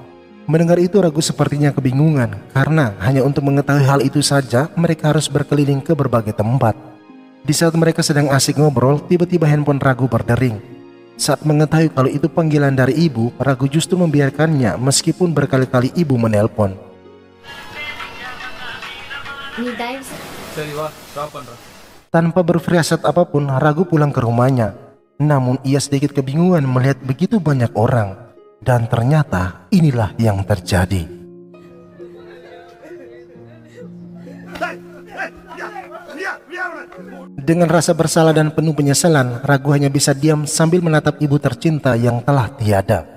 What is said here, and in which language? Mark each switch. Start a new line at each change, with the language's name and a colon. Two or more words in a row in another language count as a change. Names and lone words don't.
Indonesian: Mendengar itu Ragu sepertinya kebingungan, karena hanya untuk mengetahui hal itu saja mereka harus berkeliling ke berbagai tempat. Di saat mereka sedang asik ngobrol, tiba-tiba handphone Ragu berdering. Saat mengetahui kalau itu panggilan dari ibu, Ragu justru membiarkannya meskipun berkali-kali ibu menelpon. 你だいぶ
Tamil: சரி வா ஸ்டாப் பண்றேன்.
Indonesian: Tanpa berfirasat apapun, Ragu pulang ke rumahnya. Namun ia sedikit kebingungan melihat begitu banyak orang. Dan ternyata inilah yang terjadi. Dengan rasa bersalah dan penuh penyesalan, Ragu hanya bisa diam sambil menatap ibu tercinta yang telah tiada.